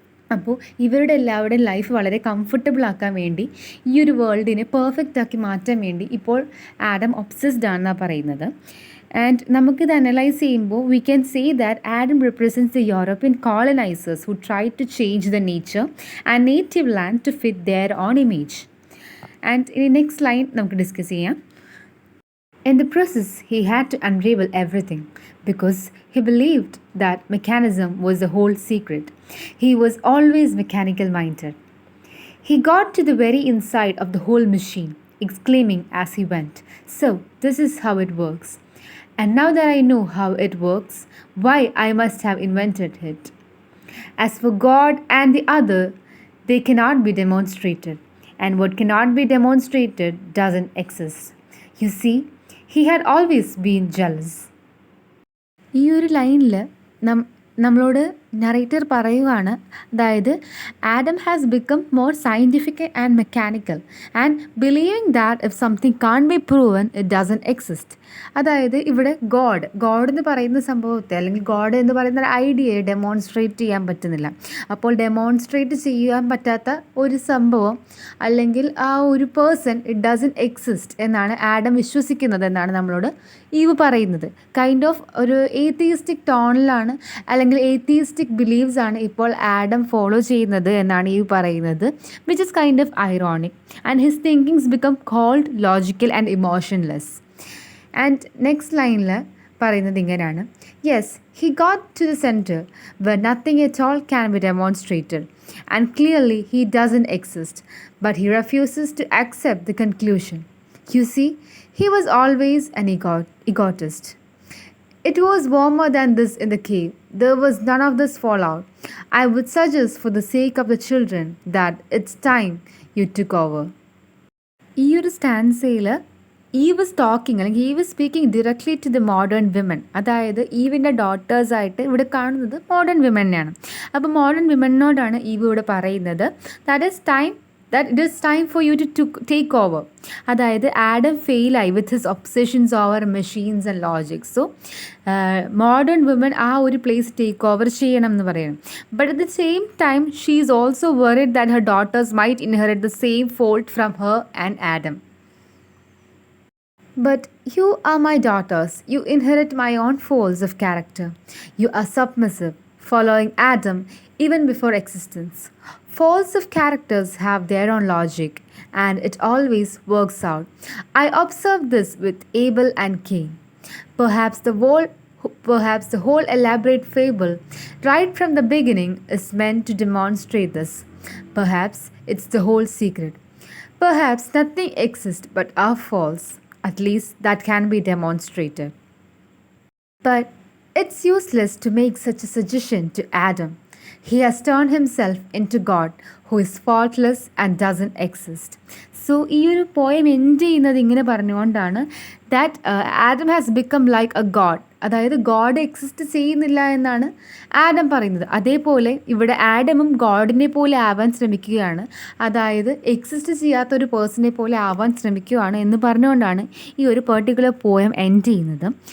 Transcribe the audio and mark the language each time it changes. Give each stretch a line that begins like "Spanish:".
Malayalam: അപ്പോൾ ഇവരുടെ എല്ലാവരുടെയും ലൈഫ് വളരെ കംഫർട്ടബിൾ ആക്കാൻ വേണ്ടി ഈ ഒരു വേൾഡിനെ പെർഫെക്റ്റ് ആക്കി മാറ്റാൻ വേണ്ടി ഇപ്പോൾ ആഡം ഒബ്സസ്ഡ് ആണെന്നാണ് പറയുന്നത്. ആൻഡ് നമുക്കിത് അനലൈസ് ചെയ്യുമ്പോൾ
English: We can say that Adam represents the European colonisers who try to change the nature and native land to fit their own image.
Malayalam: And ഇനി നെക്സ്റ്റ് ലൈൻ നമുക്ക് ഡിസ്കസ് ചെയ്യാം.
English: In the process, he had to unravel everything because he believed that mechanism was the whole secret. He was always mechanical minded. He got to the very inside of the whole machine, exclaiming as he went, "So, this is how it works. And now that I know how it works, why I must have invented it." As for God and the other, they cannot be demonstrated, and what cannot be demonstrated doesn't exist. You see, he had always been jealous.
Malayalam: ഈ ഒരു ലൈനിൽ നമ്മളോട് narrator പറയുവാണ്, അതായത്
English: Adam has become more scientific and mechanical and believing that if something can be proven it doesn't exist.
Malayalam: അതായത് ഇവിടെ God എന്ന് പറയുന്ന സംഭവത്തെ അല്ലെങ്കിൽ ഗോഡ് എന്ന് പറയുന്ന ഒരു ഐഡിയയെ ഡെമോൺസ്ട്രേറ്റ് ചെയ്യാൻ പറ്റുന്നില്ല. അപ്പോൾ ഡെമോൺസ്ട്രേറ്റ് ചെയ്യാൻ പറ്റാത്ത ഒരു സംഭവം അല്ലെങ്കിൽ ആ ഒരു പേഴ്സൺ
English: it doesn't exist
Malayalam: എന്നാണ് ആഡം വിശ്വസിക്കുന്നത് എന്നാണ് നമ്മളോട് ഈവ് പറയുന്നത്. കൈൻഡ് ഓഫ് ഒരു ഏത്തിയിസ്റ്റിക് ടോണിലാണ് അല്ലെങ്കിൽ ഏത്തിയിസ്റ്റിക് ബിലീവ്സ് ആണ് ഇപ്പോൾ ആഡം ഫോളോ ചെയ്യുന്നത് എന്നാണ് ഈവ് പറയുന്നത്,
English: Which is kind of ironic. And his thinkings become cold logical and emotionless.
Malayalam: And next ലൈനിൽ പറയുന്നത് ഇങ്ങനെയാണ്,
English: Yes he got to the centre where nothing at all can be demonstrated and clearly he doesn't exist but he refuses to accept the conclusion. You see, he was always an egotist. It was warmer than this in the cave. There was none of this fallout. I would suggest, for the sake of the children, that it's time you took over.
Malayalam: ഈ ഒരു സ്റ്റാൻസയിൽ
English: Eve talking അല്ലെങ്കിൽ Eve speaking directly to the modern women.
Malayalam: അതായത് ഈവിൻ്റെ ഡോട്ടേഴ്സായിട്ട് ഇവിടെ കാണുന്നത് modern വിമനെയാണ്. അപ്പോൾ modern വിമനോടാണ് eve ഇവിടെ പറയുന്നത്
English: that it is time for you to take over.
Malayalam: അതായത് Adam ഫെയിലായി
English: With his obsessions over machines and logics.
Malayalam: So modern woman ആ ഒരു പ്ലേസ് ടേക്ക് ഓവർ ചെയ്യണം എന്ന് പറയണം.
English: But at the same time she is also worried that her daughters might inherit the same fault from her and Adam. But you are my daughters. You inherit my own faults of character. You are submissive, following Adam even before existence. Faults of characters have their own logic, and it always works out. I observe this with Abel and Cain. Perhaps the whole elaborate fable, right from the beginning, is meant to demonstrate this. Perhaps it's the whole secret. Perhaps nothing exists but our faults. At least that can be demonstrated. But it's useless to make such a suggestion to Adam. He has turned himself into God, who is faultless and doesn't exist.
Malayalam: So ഈ ഒരു poem end ചെയ്യുന്നത് ഇങ്ങനെ പറഞ്ഞുകൊണ്ടാണ്,
English: That Adam has become like a god.
Malayalam: അതായത് God exist ചെയ്യുന്നില്ല എന്നാണ് Adam പറയുന്നത്. അതേപോലെ ഇവിടെ ആഡമും ഗോഡിനെ പോലെ ആവാൻ ശ്രമിക്കുകയാണ്, അതായത് എക്സിസ്റ്റ് ചെയ്യാത്തൊരു പേഴ്സണെ പോലെ ആവാൻ ശ്രമിക്കുകയാണ് എന്ന് പറഞ്ഞുകൊണ്ടാണ് ഈ ഒരു പെർട്ടിക്കുലർ പോയം എൻഡ് ചെയ്യുന്നത്.